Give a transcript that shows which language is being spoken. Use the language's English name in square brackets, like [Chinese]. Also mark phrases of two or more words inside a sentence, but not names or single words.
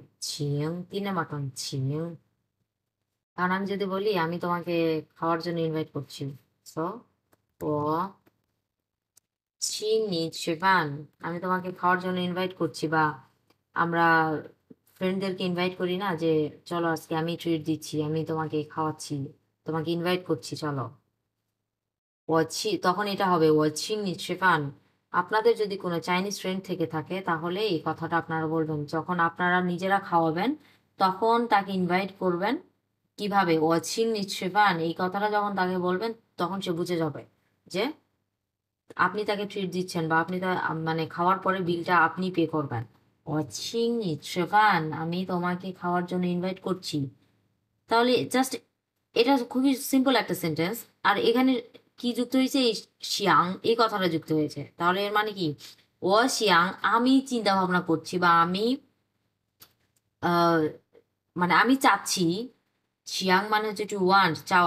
[Bangla] ছিং 3 মাটন ছিং, কারণ আমি যদি বলি আমি তোমাকে খাওয়ার জন্য ইনভাইট করছি, সো [Chinese] 我请你吃饭, [Bangla] আমি তোমাকে খাওয়ার জন্য ইনভাইট করছি, বা আমরা ফ্রেন্ডদেরকে ইনভাইট করি না যে চলো আজকে আমি ট্রিট দিচ্ছি, আমি তোমাকে খাওয়াচ্ছি, তোমাকে ইনভাইট করছি চলো, তখন এটা হবে [Chinese] 我请你吃饭। [Bangla] আপনাদের যদি কোনো চাইনিজ ফ্রেন্ড থেকে থাকে তাহলে এই কথাটা আপনারা বলবেন, যখন আপনারা নিজেরা খাওয়াবেন তখন তাকে ইনভাইট করবেন কিভাবে, [Chinese] 我请你吃饭, [Bangla] এই কথাটা যখন তাকে বলবেন তখন সে বুঝে যাবে যে আপনি তাকে ট্রিট দিচ্ছেন, বা আপনি মানে খাওয়ার পরে বিলটা আপনি পে করবেন। [Chinese] 我请你吃饭, [Bangla] আমি তোমাকে খাওয়ার জন্য ইনভাইট করছি। তাহলে জাস্ট এটা খুবই সিম্পল একটা সেন্টেন্স, আর এখানে কি যুক্ত হয়েছে, এই শিয়াং, এই কথাটা যুক্ত হয়েছে। তাহলে এর মানে কি, [Chinese] 我想 [Bangla] আমি চিন্তা ভাবনা করছি, বা আমি আহ, মানে আমি চাচ্ছি, চিয়াং মানে হচ্ছে [English] to want, [Bangla] চাওয়া।